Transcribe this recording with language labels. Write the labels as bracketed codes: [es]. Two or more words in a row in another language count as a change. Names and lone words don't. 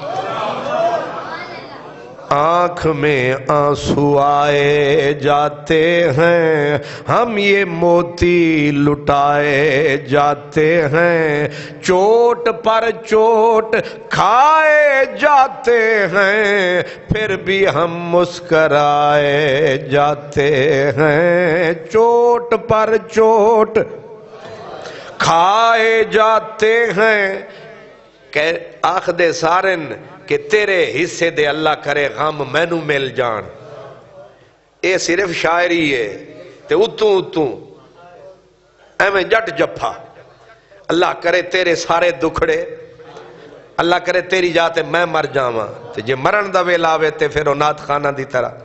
[ur] آنکھ میں آنسو آئے جاتے ہیں، ہم یہ موتی لٹائے جاتے ہیں، چوٹ پر چوٹ کھائے جاتے ہیں، پھر بھی ہم مسکرائے جاتے ہیں، چوٹ پر چوٹ کھائے جاتے ہیں۔ [pa] کہ آخ دے سارن کہ تیرے حصے دے اللہ کرے غم مینو مل جان، اے صرف شاعری ہے تے اتوں اتوں ایویں جٹ جپا، اللہ کرے تیرے سارے دکھڑے، اللہ کرے تیری جاتے میں مر جاواں، تے جے مرن دا ویلا آوے تے پھر او نعت خانہ دی طرح،